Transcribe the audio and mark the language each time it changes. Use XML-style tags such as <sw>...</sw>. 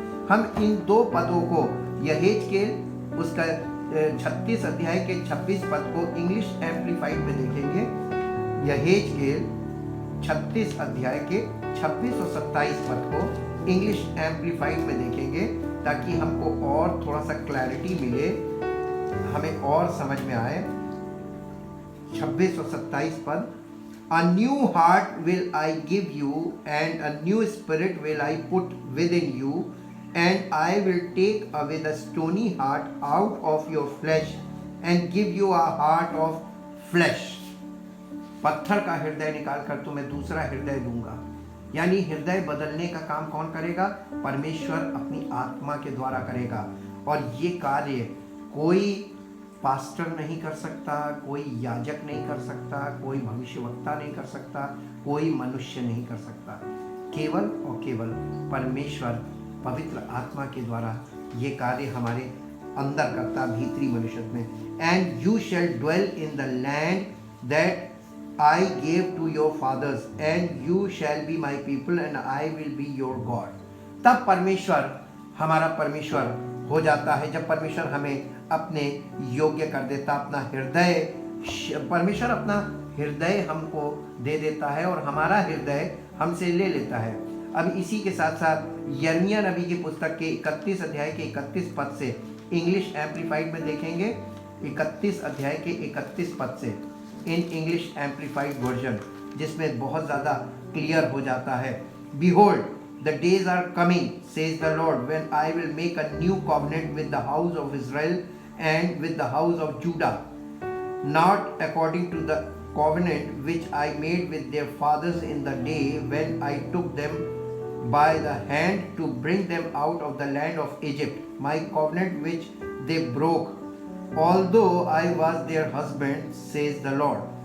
<hi>हम इन दो पदों को यहेजकेल उसका 36 अध्याय के 26 पद को इंग्लिश एम्प्लीफाइड में देखेंगे। यहेजकेल 36 अध्याय के 26 और 27 पद को इंग्लिश एम्प्लीफाइड में देखेंगे ताकि हमको और थोड़ा सा क्लैरिटी मिले, हमें और समझ में आए। 26 और 27 पद,</hi> <en>A new heart will I give you and a new spirit will I put within you and I will take away the stony heart out of your flesh and give you a heart of flesh।</en> <hi>पत्थर का हृदय निकाल कर तुम्हें दूसरा हृदय दूंगा। यानी हृदय बदलने का काम कौन करेगा? परमेश्वर अपनी आत्मा के द्वारा करेगा। और ये कार्य कोई पास्टर नहीं कर सकता, कोई याजक नहीं कर सकता, कोई भविष्यवक्ता नहीं कर सकता, कोई मनुष्य नहीं कर सकता। केवल और केवल परमेश्वर पवित्र आत्मा के द्वारा ये कार्य हमारे अंदर करता, भीतरी मनुष्य में।</hi> <en>And you shall dwell in the land that I gave to your fathers, and you shall be my people, and I will be your God.</en> <hi>तब परमेश्वर हमारा परमेश्वर हो जाता है, जब परमेश्वर हमें अपने योग्य कर देता, अपना हृदय, परमेश्वर अपना हृदय हमको दे देता है और हमारा हृदय हमसे ले लेता है। अब इसी के साथ साथ यिर्मयाह नबी की पुस्तक के 31 अध्याय के 31 पद से, इंग्लिश एम्प्लीफाइड में देखेंगे, 31 अध्याय के 31 पद से,</hi> <en>in English amplified version,</en> <hi>जिसमें बहुत ज़्यादा क्लियर हो जाता है।</hi> <en>Behold, the days are coming, says the Lord, when I will make a new covenant with the house of Israel and with the house of Judah, not according to the covenant which I made with their fathers in the day when I took them by the hand to bring them out of the land of Egypt, my covenant which they broke, although I was their husband, says the Lord.</en>